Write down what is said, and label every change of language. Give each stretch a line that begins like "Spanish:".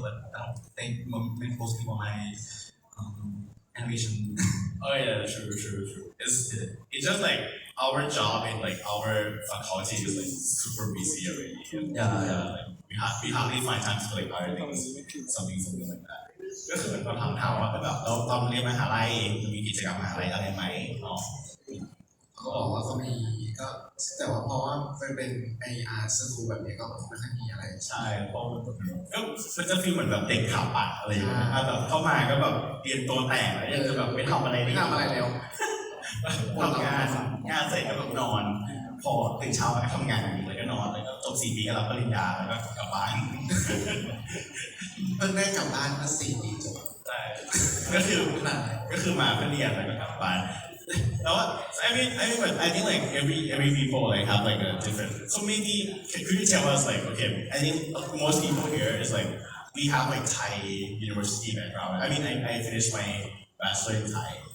English: But I don't think most people my animation. Oh yeah, true. It's just like our job in like our faculty is like super busy already. Yeah. Like, we hardly find time to like other things, something like that.
Thai: ก็คือเหมือนเราถามว่าแบบเราตอนเรียนมหาลัยมีกิจกรรมมหาลัยอะไรไหมเนาะ ก็บอกว่าเขามีก็แต่ว่าเพราะว่าเป็นไออาร์ตสกูลแบบนี้ก็ไม่ค่อยมีอะไร ใช่เพราะก็มันจะฟีลเหมือนแบบเด็กขับอ่ะอะไรอย่างเงี้ยแบบเข้ามาก็แบบเรียนตัวแตกอะไรจะแบบไม่ทำอะไรแล้วทำงานเสร็จก็แบบนอนพอตื่นเช้าไปทำงานแล้วก็นอนแล้วก็จบ4 ปีก็รับปริญญาแล้วก็กลับบ้าน เพิ่งได้กลับบ้านเมื่อ4 ปีจบ ใช่ ก็คือมาเพื่อเรียนแล้วก็กลับบ้านแล้วว่า
English: but I think like every people like have like a different so maybe could you tell us like okay I think most people here is like we have like Thai university background I finished my bachelor in Thai